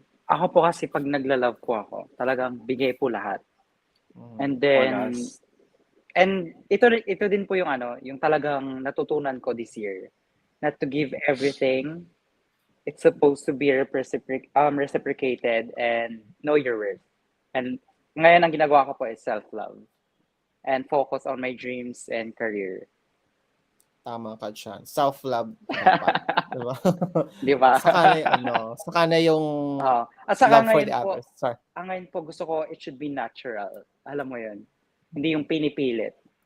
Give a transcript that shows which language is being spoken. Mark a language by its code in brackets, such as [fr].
[tl] Ako po kasi pag nagla-love po ako, talagang bigay po lahat. And then, and ito din po yung talagang natutunan ko [en] this year. Not to give everything. It's supposed to be reciprocated and know your worth. [tl] And ngayon ang ginagawa ko po is self-love. [en] And focus on my dreams and career. [tl] Tama ka dyan. Self-love dapat. Diba? Diba? Saka na yung at saka [en] love for the [tl] ngayon po, [en] others. Sorry. [tl] ngayon po gusto ko [en] it should be natural. [tl] Alam mo yun. Hindi yung pinipilit.